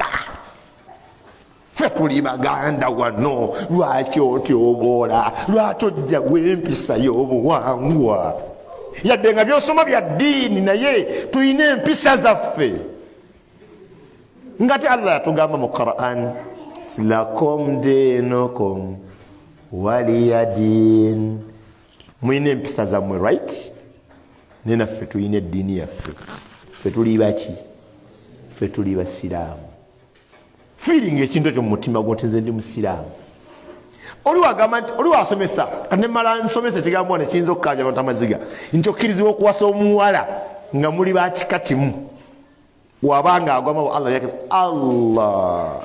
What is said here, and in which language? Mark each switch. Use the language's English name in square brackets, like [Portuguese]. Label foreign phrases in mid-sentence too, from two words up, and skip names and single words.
[Ganda] Ffe tuli Baganda wano, lwaki otyoboola, lwaki ojja gw'empisa y'obuwangwa? Yadde nga byosoma bya ddiini naye tulina empisa zaffe. Ngate Allah yatugamba mu Quran, [Arabic] لكم دينكم ولي دين. [Ganda] Mulina empisa zammwe right? Ne naffe tulina eddiini yaffe. Ffe tuli baki? Ffe tuli basiraamu. Feeling ekintu ekyo mu mutima gwo nti nze ndi musiraamu. Oli wagamba nti oli wasomesa kati nemala nsomesa ekigambo ne kiyinza okukanja abantu amaziga nti okkirizibwa okuwasa omuwala nga muli bakika kimu wabanga agwamawo Allah yake Allah.